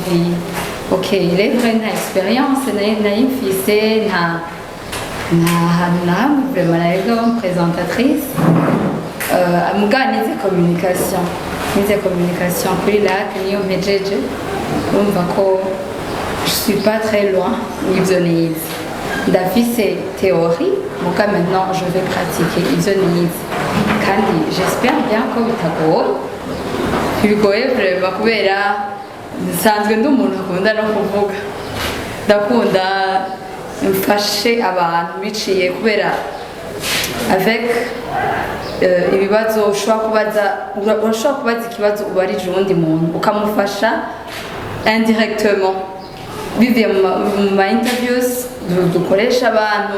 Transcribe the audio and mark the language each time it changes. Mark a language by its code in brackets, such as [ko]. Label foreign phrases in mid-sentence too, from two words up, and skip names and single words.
[rn] Okay, rero nta experience nayifise, nta hantu na hamwe vraiment narega umupresentatrice. Muganize communication kuri lac niyo mpejeje, urumva ko [fr] je suis pas très loin [rn] n'ibyo nize. Ndafise théorie, muka [fr] maintenant je vais pratiquer [rn] ivyo nize, kandi [fr] j'espère bien [rn] ko bigoye vraiment kubera nsanzwe ndi umuntu akunda no kuvuga, ndakunda mfashe abantu biciye kubera avec ibibazo urashobora kubaza ikibazo ubarije uwundi muntu ukamufasha indirectement bivuye mu ma interviews dukoresha abantu.